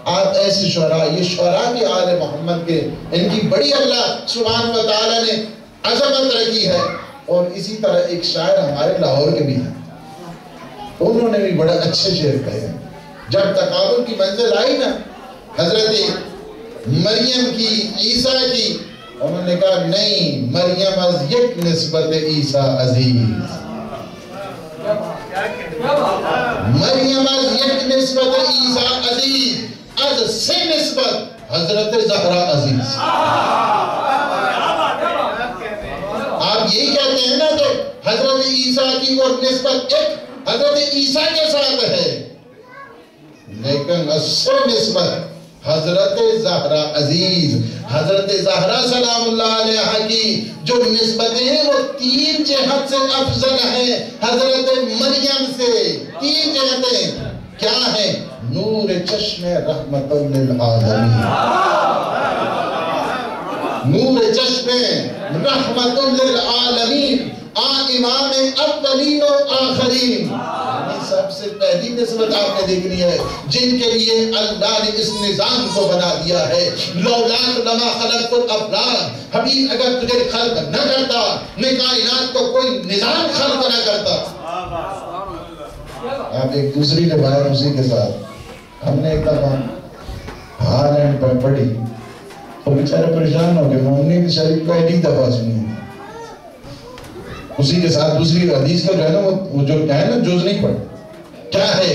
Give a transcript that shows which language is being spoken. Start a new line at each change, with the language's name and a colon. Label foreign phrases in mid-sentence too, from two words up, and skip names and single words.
Urdu: آپ ایسے شعراء، یہ شعراء کی آل محمد کے، ان کی بڑی اللہ سبحانہ و تعالیٰ نے عظمت رکھی ہے۔ اور اسی طرح ایک شاعر ہمارے لاہور کے بھی ہیں، انہوں نے بھی بڑے اچھے شعر کہے ہیں۔ جب تقابل کی منزل آئی نا حضرت مریم کی، عیسیٰ کی، انہوں نے کہا نہیں،
Persian: مریم از یک نسبت عیسیٰ عزیز، مریم از یک نسبت عیسیٰ عزیز، از سے نسبت حضرت زہرا عزیز۔
Urdu: آپ یہی کہتے ہیں نا کہ حضرت عیسیٰ کی اور نسبت ایک حضرت عیسیٰ کے ساتھ ہے، لیکن
Persian: از سے نسبت حضرت زہرا عزیز،
Urdu: حضرت زہرا سلام اللہ علیہ کی جو نسبتیں ہیں وہ 3 جہت سے افضل ہیں حضرت مریم سے۔ 3 جہتیں کیا ہیں؟
Persian: نور چشم رحمت للعالمین، نور چشم رحمت للعالمین، امام اولین و آخرین،
Urdu: سب سے پہلی نسبت آپ نے دیکھنی ہے جن کے لیے اللہ نے اس نظام کو بنا دیا ہے۔
Arabic: لولاک لما خلقت الافلاک،
Urdu: حبیب اگر تجھے خلق نہ کرتا، میں کائنات کو کوئی نظام خلق نہ کرتا۔ آپ ایک دوسری روایت اسی کے ساتھ، ہم نے ایک دفعہ ہالینڈ پر پڑھی، وہ بیچارے پریشان ہو گئے، مومنین شریف کا ایک دفعہ سنی، اسی کے ساتھ دوسری حدیث کا جو ہے نا وہ جو ہے نا جز نہیں پڑھ، کیا ہے؟